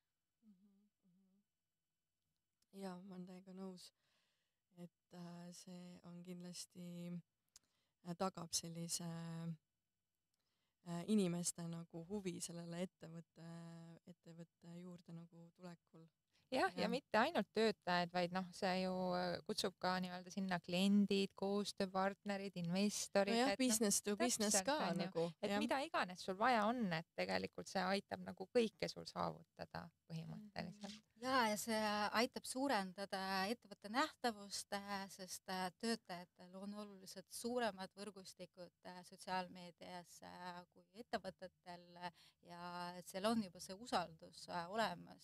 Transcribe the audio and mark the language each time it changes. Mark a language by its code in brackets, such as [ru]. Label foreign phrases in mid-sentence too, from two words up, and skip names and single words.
[et] Ja ma olen täiega nõus, et see on kindlasti tagab sellise inimeste nagu huvi sellele ettevõtte juurde nagu tulekul. Ja mitte ainult töötajad, vaid see ju kutsub ka nii-öelda sinna kliendid, koostööpartnerid, investorid. No jah, [en] business to business [et] ka nagu. Et mida iganes sul vaja on, et tegelikult see aitab nagu kõike sul saavutada põhimõtteliselt. Ja see aitab suurendada ettevõtte nähtavust, sest töötajatel on oluliselt suuremad võrgustikud sotsiaalmeedias kui ettevõtetel ja seal on juba see usaldus olemas.